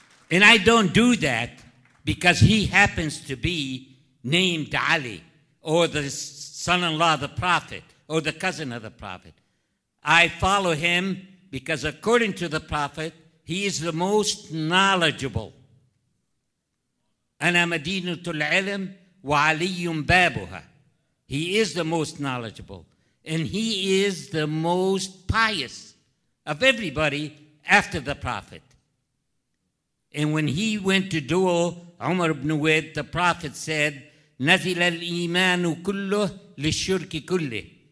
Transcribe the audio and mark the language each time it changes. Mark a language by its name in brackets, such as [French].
[English] And I don't do that because he happens to be named Ali, or the son-in-law of the Prophet, or the cousin of the Prophet. I follow him because according to the Prophet, he is the most knowledgeable. [Arabic] أنا مدينة العلم وعلي بابها. [English] He is the most knowledgeable, and he is the most pious of everybody after the Prophet. And when he went to duel Umar ibn Uwaid, the Prophet said, نزل الإيمان كله للشرك كله.